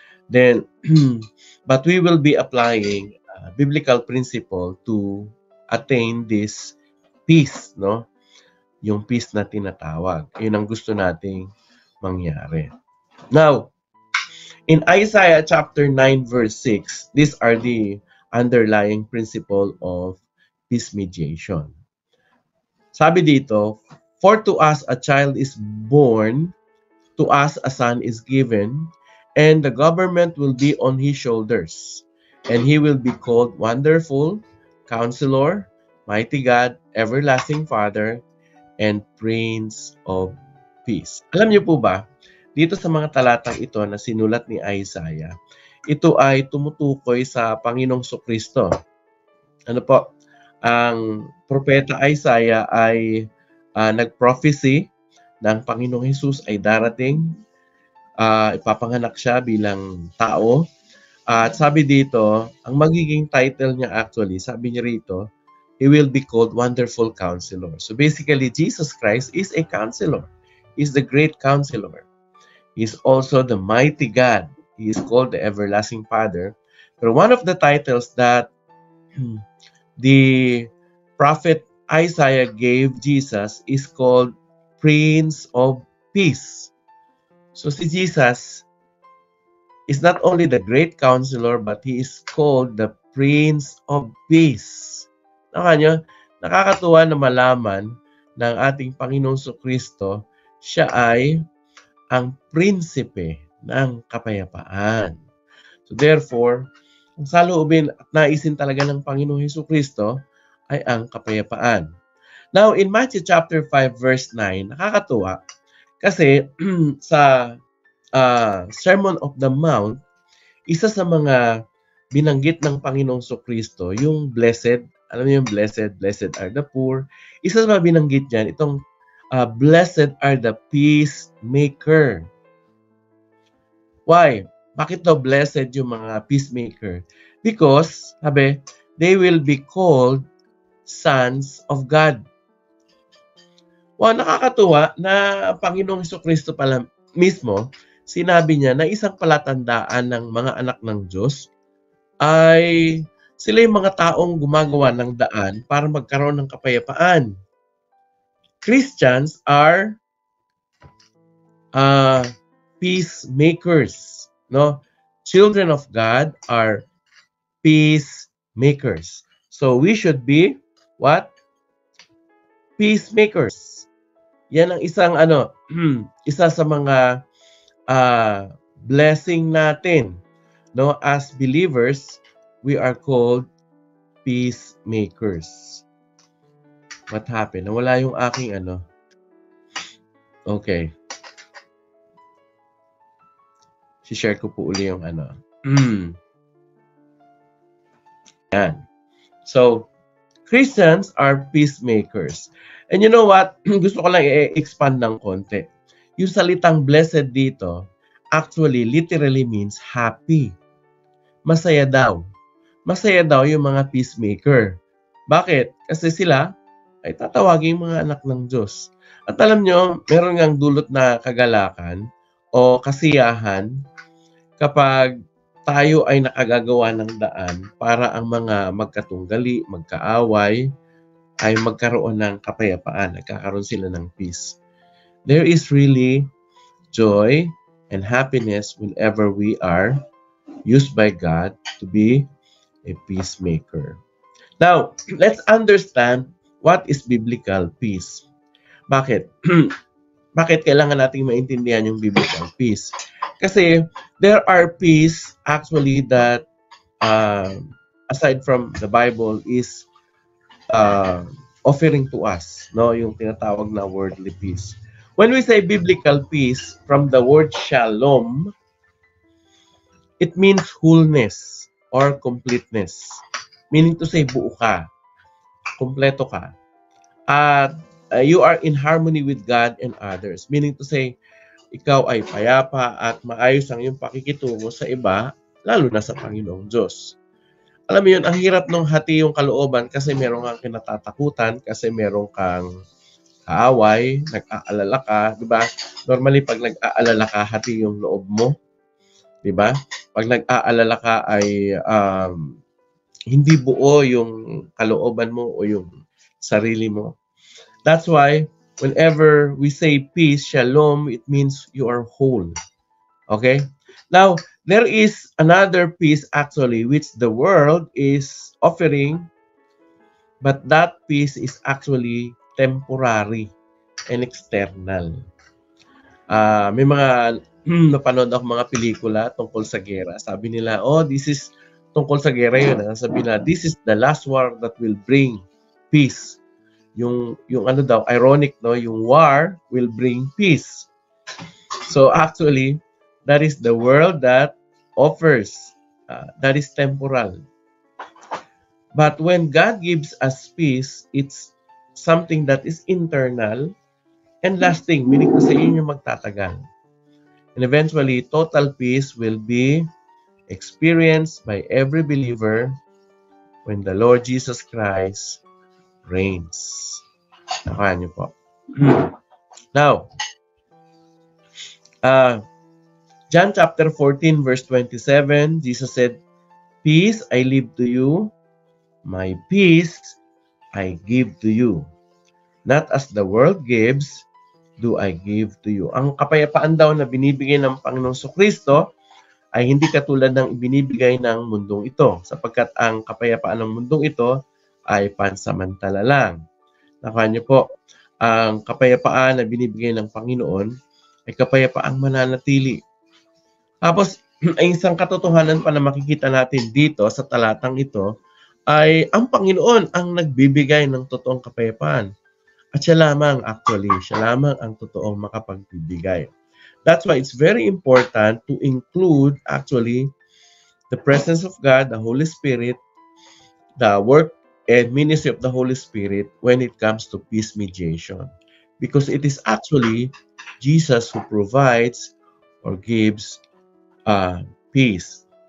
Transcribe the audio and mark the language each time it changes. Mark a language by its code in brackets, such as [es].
[en] Then, but we will be applying biblical principle to attain this peace, no? Yung peace [tl] na tinatawag. Yun ang gusto nating mangyari. [en] Now, in Isaiah chapter 9 verse 6, these are the underlying principle of peace mediation. [tl] Sabi dito, [en] for to us a child is born, to us a son is given, and the government will be on his shoulders. And he will be called Wonderful, Counselor, Mighty God, Everlasting Father, and Prince of Peace. [tl] Alam niyo po ba, dito sa mga talatang ito na sinulat ni Isaiah, ito ay tumutukoy sa Panginoong Kristo. Ano po? Ang propeta Isaiah ay nag-prophecy ng Panginoong Jesus ay darating, ipapanganak siya bilang tao. At sabi dito, ang magiging title niya actually, sabi niya rito, [en] he will be called Wonderful Counselor. So basically, Jesus Christ is a counselor. He's the great counselor. He's also the mighty God. He is called the Everlasting Father. But one of the titles that the prophet Isaiah gave Jesus is called Prince of Peace. So si Jesus is not only the great counselor, but he is called the Prince of Peace. [tl] Nakakatuwa na malaman ng ating Panginoong Kristo, siya ay ang prinsipe ng kapayapaan. So therefore, ang saloobin at naisin talaga ng Panginoong Kristo ay ang kapayapaan. Now, in Matthew chapter 5 verse 9, nakakatuwa kasi sa Sermon of the Mount, isa sa mga binanggit ng Panginoong Kristo, yung blessed, alam niyo yung [en] blessed are the poor. [tl] Isa sa mga binanggit niyan, itong [en] blessed are the peacemaker. Why? [tl] Bakit daw blessed yung mga peacemaker? [en] Because, [tl] sabi, [en] they will be called sons of God. [tl] Wow, nakakatuwa na Panginoong Kristo pala mismo, sinabi niya na isang palatandaan ng mga anak ng Diyos ay sila yung mga taong gumagawa ng daan para magkaroon ng kapayapaan. [en] Christians are peacemakers. No? Children of God are peacemakers. So we should be what? Peacemakers. [tl] Yan ang isang isa sa mga blessing natin. [en] No, as believers, we are called peacemakers. What happened? [tl] Nawala yung aking Okay. Si-share ko po uli yung Yan. [en] So, Christians are peacemakers. And you know what? [tl] Gusto ko lang i-expand ng konti. Yung salitang blessed dito, actually, [en] literally means happy. [tl] Masaya daw. Masaya daw yung mga peacemaker. Bakit? Kasi sila ay tatawagin mga anak ng Diyos. At alam nyo, meron ngang dulot na kagalakan o kasiyahan kapag tayo ay nakagagawa ng daan para ang mga magkatunggali, magkaaway, ay magkaroon ng kapayapaan. Nagkakaroon sila ng peace. [en] There is really joy and happiness whenever we are used by God to be a peacemaker. Now, let's understand what is biblical peace. [tl] Bakit? Bakit kailangan nating maintindihan yung [en] biblical peace? Kasi there are peace actually that aside from the Bible is offering to us, no, [tl] yung tinatawag na [en] worldly peace. When we say biblical peace, from the word shalom, it means wholeness or completeness. Meaning to say, [tl] buo ka, kompleto ka. [en] At you are in harmony with God and others. [tl] Meaning to say, ikaw ay payapa at maayos ang iyong pakikitungo sa iba, lalo na sa Panginoong Diyos. Alam mo yun, ang hirap nung hati yung kalooban kasi meron kang kinatatakutan, kasi meron kang kaaway, nag-aalala ka, di ba? Normally, pag nag-aalala ka, hati yung loob mo. Di ba? Pag nag-aalala ka ay hindi buo yung kalooban mo o yung sarili mo. [en] That's why, whenever we say peace, shalom, it means you are whole. Okay? Now, there is another peace actually which the world is offering, but that peace is actually temporary and external. [tl] May mga napanood ako mga pelikula tungkol sa gera. Sabi nila, oh, [en] this is [tl] tungkol sa gera yun. [en] Sabi nila, this is the last war that will bring peace. [tl] Yung ano daw, ironic, no? Yung [en] war will bring peace. So actually, that is the world that offers. That is temporal. But when God gives us peace, it's something that is internal and lasting, [tl] meaning sa inyo magtatagal. [en] And eventually, total peace will be experienced by every believer when the Lord Jesus Christ reigns. [tl] Nakuha niyo po. [en] Now, John chapter 14 verse 27, Jesus said, "Peace I leave to you, my peace I give to you. Not as the world gives, do I give to you." [tl] Ang kapayapaan daw na binibigay ng Panginoong Kristo ay hindi katulad ng ibinibigay ng mundong ito, sapagkat ang kapayapaan ng mundong ito ay pansamantala lang. Nakuha niyo po, ang kapayapaan na binibigay ng Panginoon ay kapayapaang mananatili. Tapos, ay isang katotohanan pa na makikita natin dito sa talatang ito ay ang Panginoon ang nagbibigay ng totoong kapayapaan. At siya lamang siya lamang ang totoong makapagbibigay. [en] That's why it's very important to include actually the presence of God, the Holy Spirit, the work and ministry of the Holy Spirit when it comes to peace mediation. Because it is actually Jesus who provides or gives peace.